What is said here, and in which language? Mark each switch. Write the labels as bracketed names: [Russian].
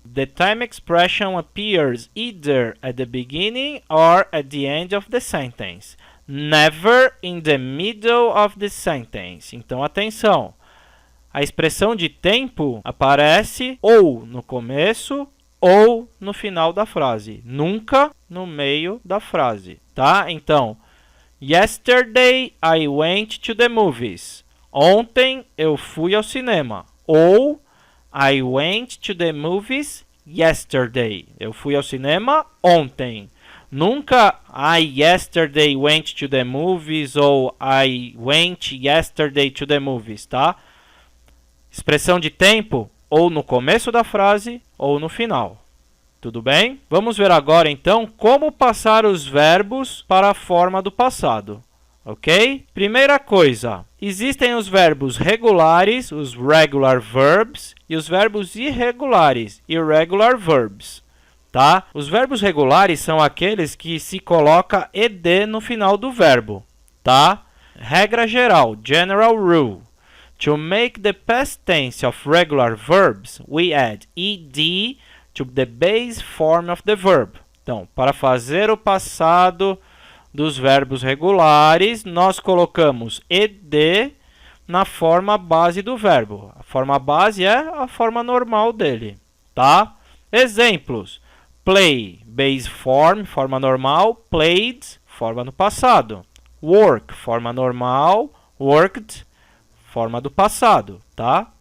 [English] The time expression appears either at the beginning or at the end of the sentence. never in the middle of the sentence. [Portuguese] Então, atenção. A expressão de tempo aparece ou no começo ou no final da frase. Nunca no meio da frase, tá? [English] Então, yesterday I went to the movies. [Portuguese] Ontem eu fui ao cinema. Ou [English] I went to the movies yesterday. [Portuguese] Eu fui ao cinema ontem. Nunca [English] I yesterday went to the movies ou I went yesterday to the movies, tá? [Portuguese] Expressão de tempo ou no começo da frase ou no final. Tudo bem? Vamos ver agora então como passar os verbos para a forma do passado. Ok? Primeira coisa, existem os verbos regulares, os regular verbs, e os verbos irregulares, irregular verbs. Tá? Os verbos regulares são aqueles que se coloca ed no final do verbo. Tá? Regra geral, general rule. [English] To make the past tense of regular verbs, we add ed to the base form of the verb. [Portuguese] Então, para fazer o passado dos verbos regulares, nós colocamos ed na forma base do verbo. A forma base é a forma normal dele, tá? Exemplos: play, base form, forma normal; played, forma no passado; work, forma normal; worked, forma do passado, tá?